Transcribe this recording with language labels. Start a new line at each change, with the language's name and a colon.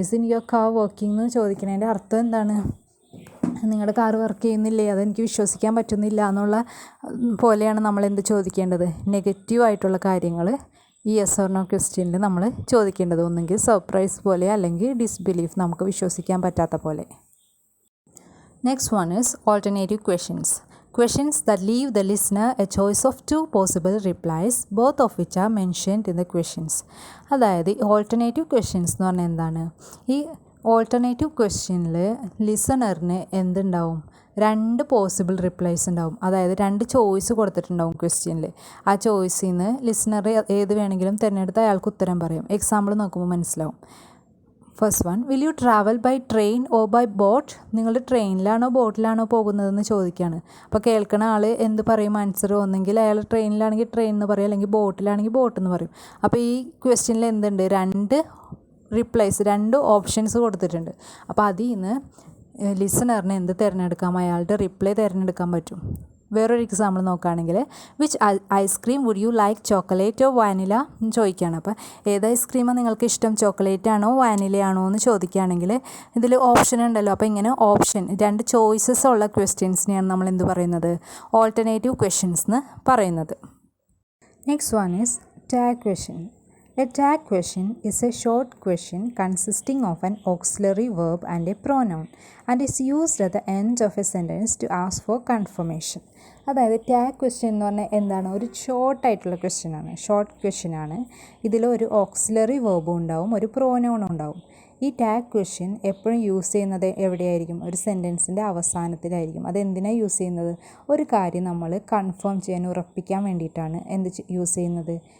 English: is in your car working
Malayalam: എന്ന് ചോദിക്കുന്നതിൻ്റെ അർത്ഥം എന്താണ്? നിങ്ങളുടെ കാറ് വർക്ക് ചെയ്യുന്നില്ലേ, അതെനിക്ക് വിശ്വസിക്കാൻ പറ്റുന്നില്ല എന്നുള്ള പോലെയാണ് നമ്മൾ എന്ത് ചോദിക്കേണ്ടത്? നെഗറ്റീവ് ആയിട്ടുള്ള കാര്യങ്ങൾ ഈ യെസ് ഓർ നോ ക്വസ്റ്റ്യനിൽ നമ്മൾ ചോദിക്കേണ്ടത്. ഒന്നെങ്കിൽ സർപ്രൈസ് പോലെ, അല്ലെങ്കിൽ ഡിസ്ബിലീഫ്, നമുക്ക് വിശ്വസിക്കാൻ പറ്റാത്ത പോലെ.
English: Next one is alternative questions. Questions that leave the listener a choice of two possible replies, both of which are mentioned in the questions.
Malayalam: അതായത് ഓൾട്ടർനേറ്റീവ് ക്വസ്റ്റ്യൻസ് എന്ന് പറഞ്ഞാൽ എന്താണ്? ഈ ഓൾട്ടർനേറ്റീവ് ക്വസ്റ്റ്യനിൽ ലിസണറിന് എന്തുണ്ടാവും? രണ്ട് പോസിബിൾ റിപ്ലൈസ് ഉണ്ടാവും. അതായത് രണ്ട് ചോയ്സ് കൊടുത്തിട്ടുണ്ടാവും ക്വസ്റ്റ്യനിൽ. ആ ചോയ്സിൽ നിന്ന് ലിസണർ ഏത് വേണമെങ്കിലും തിരഞ്ഞെടുത്ത് അയാൾക്ക് ഉത്തരം പറയും. എക്സാമ്പിൾ നോക്കുമ്പോൾ മനസ്സിലാവും.
English: First one, will you travel by train or by boat?
Malayalam: നിങ്ങൾ ട്രെയിനിലാണോ ബോട്ടിലാണോ പോകുന്നതെന്ന് ചോദിക്കുകയാണ്. അപ്പോൾ കേൾക്കുന്ന ആൾ എന്ത് പറയും ആൻസർ? ഒന്നെങ്കിൽ അയാൾ ട്രെയിനിലാണെങ്കിൽ ട്രെയിൻ എന്ന് പറയും, അല്ലെങ്കിൽ ബോട്ടിലാണെങ്കിൽ ബോട്ട് എന്ന് പറയും. അപ്പോൾ ഈ ക്വസ്റ്റ്യനിൽ എന്തുണ്ട്? രണ്ട് റിപ്ലൈസ്, രണ്ട് ഓപ്ഷൻസ് കൊടുത്തിട്ടുണ്ട്. അപ്പോൾ അതിൽ നിന്ന് ലിസണറിന് എന്ത് തിരഞ്ഞെടുക്കാം? അയാളുടെ റിപ്ലൈ തിരഞ്ഞെടുക്കാൻ പറ്റും. വേറൊരു എക്സാമ്പിൾ നോക്കുകയാണെങ്കിൽ
English: which ice cream would you like, chocolate or vanilla
Malayalam: എന്ന് ചോദിക്കുകയാണ്. അപ്പോൾ ഏത് ഐസ്ക്രീമാണ് നിങ്ങൾക്ക് ഇഷ്ടം? ചോക്ലേറ്റ് ആണോ വാനിലയാണോ എന്ന് ചോദിക്കുകയാണെങ്കിൽ ഇതിൽ ഓപ്ഷൻ ഉണ്ടല്ലോ. അപ്പോൾ ഇങ്ങനെ ഓപ്ഷൻ, രണ്ട് ചോയ്സസ് ഉള്ള ക്വസ്റ്റ്യൻസിനെയാണ് നമ്മൾ എന്ത് പറയുന്നത്? ഓൾട്ടർനേറ്റീവ് ക്വസ്റ്റ്യൻസ് എന്ന് പറയുന്നത്.
English: Next one is tag question. A tag question is a short question consisting of an auxiliary verb and a pronoun and is used at the end of a sentence to ask for confirmation.
Malayalam: അതായത് tag question എന്ന് പറഞ്ഞാൽ എന്താണ്? ഒരു ഷോർട്ടായിട്ടുള്ള ക്വസ്റ്റ്യനാണ്, short ക്വസ്റ്റ്യനാണ്. ഇതിലൊരു auxiliary വേർബും ഉണ്ടാവും, ഒരു പ്രോനൗണും ഉണ്ടാവും. ഈ ടാഗ് ക്വസ്റ്റ്യൻ എപ്പോഴും യൂസ് ചെയ്യുന്നത് എവിടെയായിരിക്കും? ഒരു സെൻറ്റൻസിൻ്റെ അവസാനത്തിലായിരിക്കും. അതെന്തിനാണ് യൂസ് ചെയ്യുന്നത്? ഒരു കാര്യം നമ്മൾ കൺഫേം ചെയ്യാൻ, ഉറപ്പിക്കാൻ വേണ്ടിയിട്ടാണ് എന്ത് യൂസ് ചെയ്യുന്നത്?